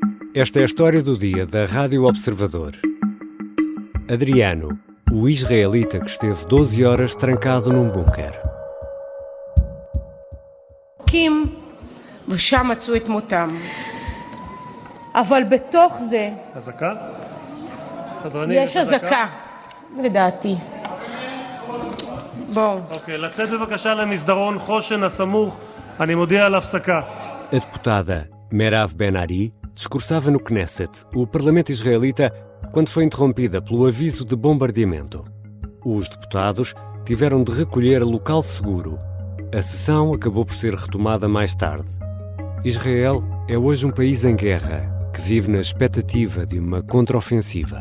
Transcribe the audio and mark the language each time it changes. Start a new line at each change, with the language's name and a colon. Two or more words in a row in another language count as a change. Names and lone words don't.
Portuguese: Esta é a história do dia da Rádio Observador. Adriano, o israelita que esteve 12 horas trancado num bunker.
Hebrew: קים, ושם מצאו את מותם. אבל בתוך זה אזעקה? סדרנים, יש אזעקה, לדעתי. בואו. אוקיי, לצאת בבקשה למסדרון חושן הסמוך, אני מודיע על הפסקה.
Portuguese: A deputada Merav Ben-Ari discursava no Knesset, o parlamento israelita, quando foi interrompida pelo aviso de bombardeamento. Os deputados tiveram de recolher a local seguro. A sessão acabou por ser retomada mais tarde. Israel é hoje um país em guerra, que vive na expectativa de uma contraofensiva.